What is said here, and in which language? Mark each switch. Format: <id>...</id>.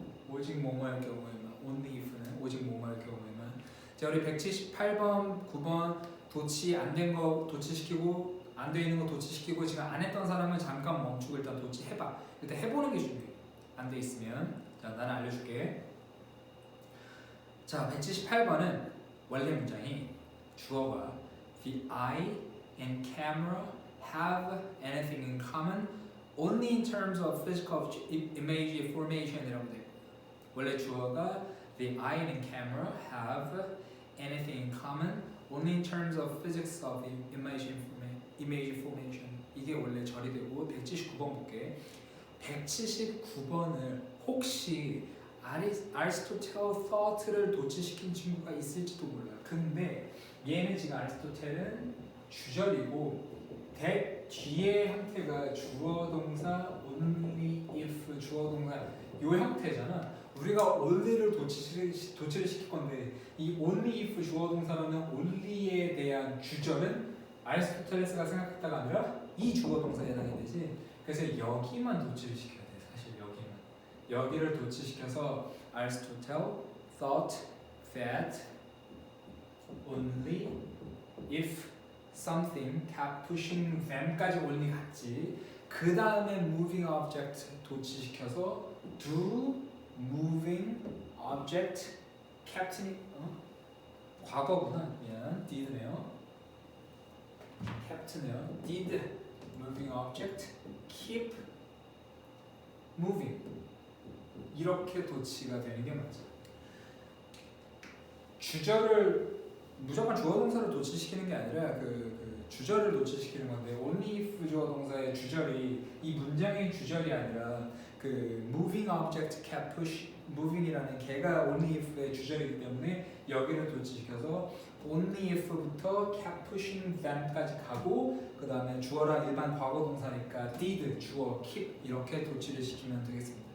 <ko>오직 뭐뭐 할 경우에만 only if는 오직 뭐뭐 할 경우에만. 자 우리 178번 9번 도치 안 된 거 도치시키고 안 돼 있는 거 도치시키고 지금 안 했던 사람은 잠깐 멈추고 일단 도치해봐. 일단 해보는 게 중요해. 안 돼 있으면 자 나는 알려줄게. 자 178번은 원래 문장이 주어가</ko> <en>The eye and camera have anything in common only in terms of physical image formation이라고 돼.</en> <ko>원래 주어가</ko> <en>The eye and camera have anything in common only in terms of physics of image formation.</en> <ko>이게 원래 절이 되고 179번 볼게. 179번을 혹시 아리스토텔 thought를 도치시킨 친구가 있을지도 몰라. 근데 얘는 지금 아리스토텔은 주절이고 뒤에 형태가 주어 동사 only if 주어 동사 요 형태잖아. 우리가 only를 도치를 시킬 건데 이 only if 주어 동사라는 only에 대한 주절은 아리스토텔레스가 생각했다가 아니라 이 주어 동사에 해당이 되지. 그래서 여기만 도치를 시켜야 돼. 사실 여기를 도치시켜서</ko> <en>Aristotle thought that only if something kept pushing them까지 only 갔지.</en> <ko>그 다음에</ko> <en>moving object</en> <ko>도치시켜서</ko> <en>do moving object kept</en> <ko>과거구나. 미안. did네요. kept네요.</ko> <en>did moving object keep moving</en> <ko>이렇게 도치가 되는 게 맞아. 주절을 무조건 주어 동사를 도치시키는 게 아니라 그 주절을 도치시키는 건데 only if 주어 동사의 주절이 이 문장의 주절이 아니라 그 moving object kept push moving이라는 걔가 only if의 주절이기 때문에 여기를 도치시켜서 only if부터 kept pushing them까지 가고 그 다음에 주어랑 일반 과거 동사니까 did 주어 keep 이렇게 도치를 시키면 되겠습니다.</ko>